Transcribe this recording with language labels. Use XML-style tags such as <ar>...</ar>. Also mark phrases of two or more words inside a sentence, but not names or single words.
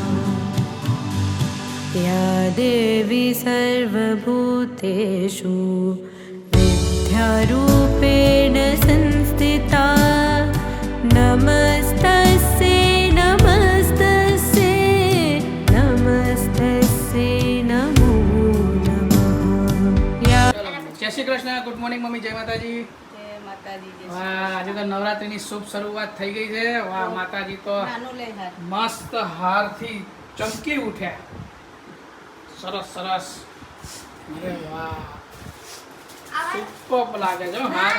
<sa>या देवी सर्वभूतेषु विद्यारूपेण संस्थिता नमस्तस्यै नमस्तस्यै नमस्तस्यै नमो नमः.</sa> <gu>જય શ્રી કૃષ્ણ.</gu> <en>good morning</en> <gu>મમ્મી. જય માતાજી. જય માતાજી. વાહ, આજે તો નવરાત્રિની શુભ શરૂઆત થઈ ગઈ છે. વાહ, માતાજી તો મસ્ત હારથી ચમકી ઉઠ્યા. સરસ સરસ. અરે વાહ, સુપર લાગે છે હાર.</gu>